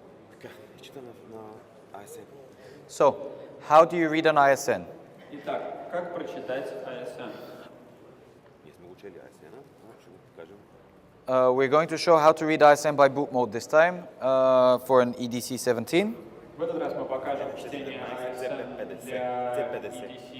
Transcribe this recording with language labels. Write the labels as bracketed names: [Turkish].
[Bulgarian] Така, изчита на ISN. [English] So, how do you read an ISN? [Russian] Итак, как прочитать ASN? [Bulgarian] Ние сме го чели ISN-а, но ще го покажем. [English] We're going to show how to read ISN by boot mode this time for an EDC-17. [Russian] В этот раз мы покажем чтение ASN для EDC-17.